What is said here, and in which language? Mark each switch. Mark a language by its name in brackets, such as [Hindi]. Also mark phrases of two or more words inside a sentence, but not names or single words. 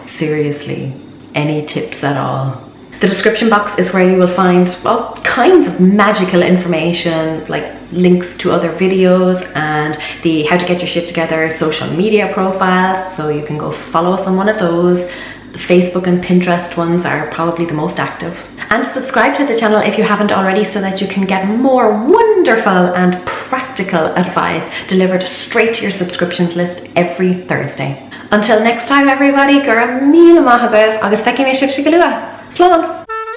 [English] Seriously, any tips at all. The description box is where you will find all kinds of magical information, like links to other videos and the How to Get Your Shit Together social media profiles, so you can go follow us on one of those. The Facebook and Pinterest ones are probably the most active. And subscribe to the channel if you haven't already, so that you can get more wonderful and practical advice delivered straight to your subscriptions list every Thursday. Until next time everybody, [Irish] gur míle maith agaibh agus feici mé sibh go luath. Slán!